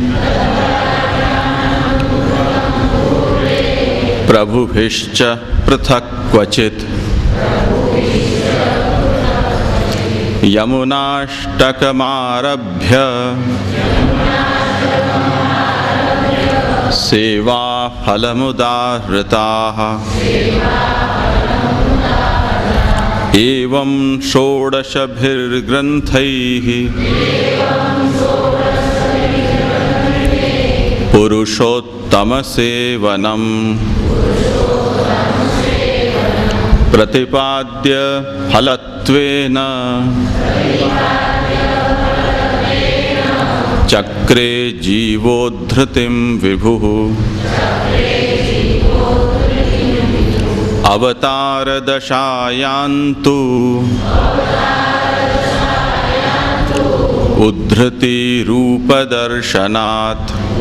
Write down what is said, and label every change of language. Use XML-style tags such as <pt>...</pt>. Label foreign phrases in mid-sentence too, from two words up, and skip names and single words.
<sa>પ્રભુભિશ્ચ પૃથક ક્વચિત યમુનાષ્ટકમારભ્ય સેવા ફલમુદાહૃતાઃ एवं षोडशभिर्ग्रन्थैः पुरुषोत्तमसेवनम् પ્રતિપાદ્ય ફલત્વેન ચક્રે જીવોદ્ધૃતિમ વિભુઃ અવતાર દશાયાન્તુ ઉદ્ધૃતિ રૂપદર્શનાत्</sa>